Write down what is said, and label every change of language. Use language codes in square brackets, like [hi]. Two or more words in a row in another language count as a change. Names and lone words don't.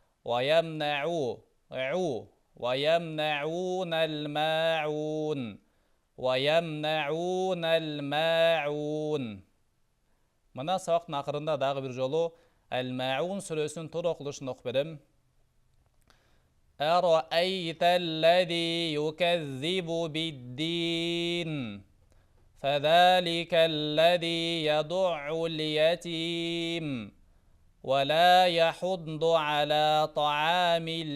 [ar] ويمنعون الماعون. [kk] Мына сабақтың ақырында дағы бір жолу Әл-Маун сүресінің тура оқылышын оқып берем. [ar] أرأيت الذي يكذب بالدين فذلك الذي يدع اليتيم ولا يحض على طعام